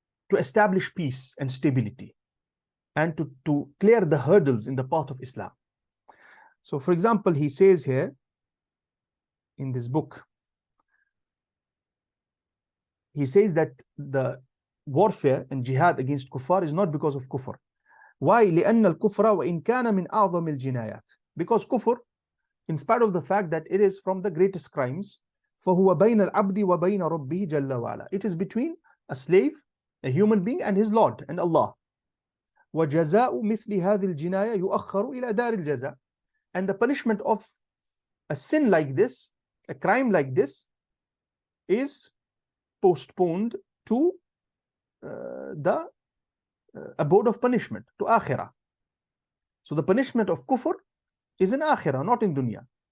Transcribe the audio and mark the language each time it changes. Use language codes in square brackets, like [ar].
[en] to establish peace and stability and to clear the hurdles in the path of Islam. So, for example, he says here in this book, he says that the warfare and jihad against kuffar is not because of kufr. Why? [ar] لأن الكفر وإن كان من أعظم الجنايات. [en] Because kufr, in spite of the fact that it is from the greatest crimes, [ar] فهو بين العبد وبين ربه جل وعلا. [en] It is between a slave, a human being, and his Lord and Allah. [ar] وجزاء مثل هذه الجناية يؤخر إلى دار الجزاء. [en] And the punishment of a sin like this, a crime like this, is postponed to the abode of punishment, to akhirah. So the punishment of kufr is in akhirah, not in dunya.